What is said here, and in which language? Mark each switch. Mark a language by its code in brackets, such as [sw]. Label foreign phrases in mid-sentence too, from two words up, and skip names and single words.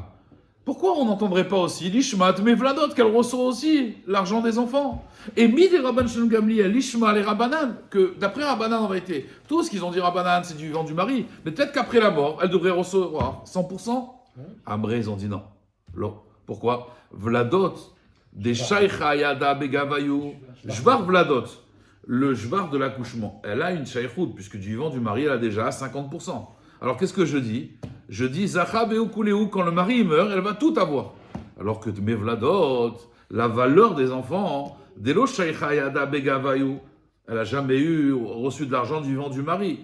[fr] Pourquoi on n'entendrait pas aussi l'ishmat mais Vladot, qu'elle reçoit aussi l'argent des enfants? Et mis des Rabban Shalom Gamliel, l'ishma, les Rabbanan, que d'après Rabbanan en vérité, tout ce qu'ils ont dit Rabbanan, c'est du vivant du mari, mais peut-être qu'après la mort, elle devrait recevoir 100%. Amré, ils ont dit non. Pourquoi? Vladot, [arc] des shaykha yada begavayu, [fr] jvar Vladot, le jvar de l'accouchement, elle a une shaykhout, puisque du vivant du mari, elle a déjà 50%. Alors qu'est-ce que je dis? Je dis [arc] Zacha Beukuleu, [fr] quand le mari meurt, elle va tout avoir. Alors que Mevladot, la valeur des enfants, [arc] Delo Shaykha Yada Begavayu, [fr] elle n'a jamais reçu de l'argent du vivant du mari.